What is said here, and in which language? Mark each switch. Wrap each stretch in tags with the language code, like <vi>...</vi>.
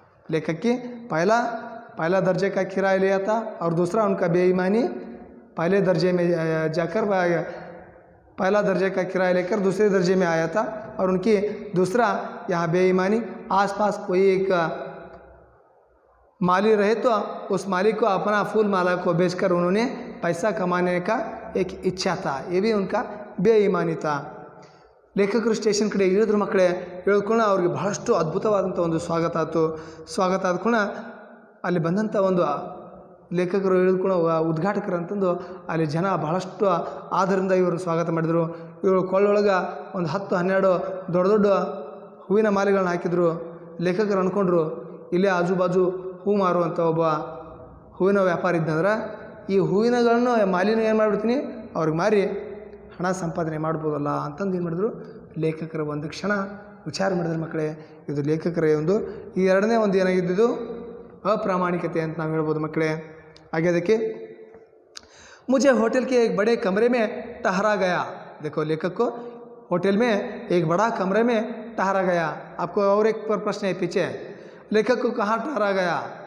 <hi>लेखक की पहला दर्जे का किराया लिया था और दूसरा उनका बेईमानी पहले दर्जे में जाकर पहला दर्जे का किराया लेकर दूसरे दर्जे में आया था और उनकी दूसरा यहाँ बेईमानी आसपास कोई एक माली रहे तो उस मालिक को अपना फूल माला को बेचकर उन्होंने पैसा कमाने का एक इच्छा था। ये भी उनका बेईमानी था।</hi> <kn>ಲೇಖಕರು ಸ್ಟೇಷನ್ ಕಡೆ ಇಳಿದ್ರು ಮಕ್ಕಳೇ. ಇಳಿದ್ಕೊಂಡು ಅವ್ರಿಗೆ ಬಹಳಷ್ಟು ಅದ್ಭುತವಾದಂಥ ಒಂದು ಸ್ವಾಗತ ಆದ ಕೂಡ ಅಲ್ಲಿ ಬಂದಂಥ ಒಂದು ಲೇಖಕರು ಇಳಿದುಕೊಂಡು ಉದ್ಘಾಟಕರು ಅಂತಂದು ಅಲ್ಲಿ ಜನ ಬಹಳಷ್ಟು ಆದರಿಂದ ಇವರು ಸ್ವಾಗತ ಮಾಡಿದರು. ಇವರು ಕೊಳ್ಳೊಳಗೆ ಒಂದು 10-12 ದೊಡ್ಡ ಹೂವಿನ ಮಾಲೆಗಳನ್ನ ಹಾಕಿದರು. ಲೇಖಕರು ಅಂದ್ಕೊಂಡ್ರು ಇಲ್ಲೇ ಆಜು ಬಾಜು ಹೂ ಮಾರುವಂಥ ಒಬ್ಬ ಹೂವಿನ ವ್ಯಾಪಾರ ಇದ್ದಂದ್ರೆ ಈ ಹೂವಿನಗಳನ್ನು ಮಾಲಿನ ಏನು ಮಾಡಿಬಿಡ್ತೀನಿ ಅವ್ರಿಗೆ ಮಾರಿ ಹಣ ಸಂಪಾದನೆ ಮಾಡ್ಬೋದಲ್ಲ ಅಂತಂದು ಏನು ಮಾಡಿದ್ರು ಲೇಖಕರ ಒಂದು ಕ್ಷಣ ವಿಚಾರ ಮಾಡಿದ್ರು ಮಕ್ಕಳೇ. ಇದು ಲೇಖಕರ ಒಂದು ಈ 2ನೇ ಒಂದು ಏನಾಗಿದ್ದು ಅಪ್ರಾಮಾಣಿಕತೆ ಅಂತ ನಾವು ಹೇಳ್ಬೋದು ಮಕ್ಕಳೇ.</kn> <hi>आगे देखिए, मुझे होटल के एक बड़े कमरे में ठहरा गया। देखो लेखक को होटल में एक बड़ा कमरे में ठहरा गया। आपको और एक प्रश्न है पीछे, लेखक को कहाँ ठहरा गया?</hi>